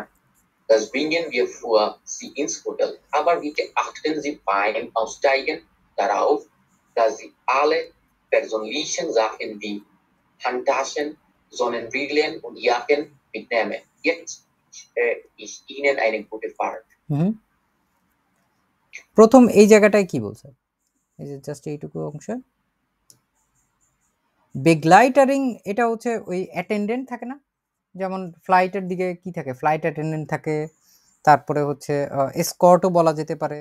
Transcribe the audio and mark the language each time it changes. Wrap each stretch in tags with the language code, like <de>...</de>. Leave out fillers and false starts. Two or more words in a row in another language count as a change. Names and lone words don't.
<de>Das bringen wir für Sie ins Hotel. Aber bitte achten Sie beim Aussteigen darauf, dass Sie alle persönlichen Sachen wie Handtaschen, Sonnenbrillen und Jacken mitnehmen. Jetzt ich Ihnen eine gute Fahrt.</de> <bn>প্রথম এই জায়গাটায় কি বলছে? এই যে জাস্ট এইটুকু অংশ, বেগলাইটারিং এটা হচ্ছে ওই অ্যাটেন্ডেন্ট থাকে না, যেমন ফ্লাইটের দিকে কি থাকে,</bn> <en>flight attendant</en> <bn>থাকে, তারপরে হচ্ছে এসকর্টও বলা যেতে পারে।</bn>